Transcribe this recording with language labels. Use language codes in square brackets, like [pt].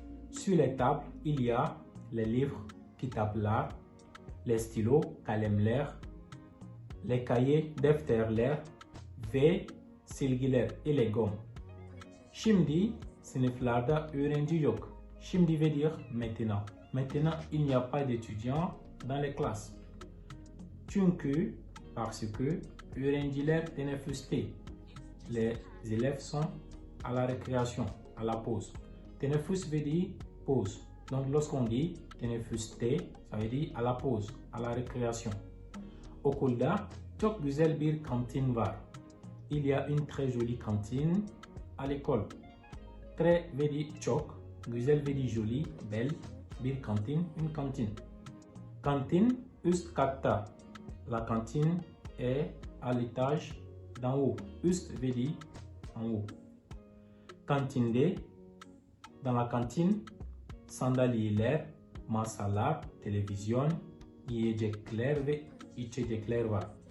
[fr] Sur les tables, il y a les livres, kitaplar, les stylos, kalemler, les cahiers, [tr] defterler ve silgiler [fr] et les gommes. [tr] Şimdi sınıflarda öğrenci yok. [fr] Şimdi veut dire maintenant. Maintenant, il n'y a pas d'étudiants dans les classes. [tr] Çünkü, [fr] parce que, [tr] öğrenciler teneffüste. [fr] Les élèves sont à la récréation, à la pause. Teneffüs veut dire pause. Donc, lorsqu'on dit teneffüste, ça veut dire à la pause, à la récréation. [tr] Okulda çok güzel bir kantin var. [fr] Il y a une très jolie cantine à l'école. Très veut dire çok, güzel veut dire joli, belle, bir cantine, une cantine. [tr] Cantine üst katta. [fr] La cantine est à l'étage d'en haut. Üst veut dire en haut. [tr] Cantinde, [fr] dans la cantine, [tr] sandalyeler, masalar, televizyon, yiyecekler ve içecekler var.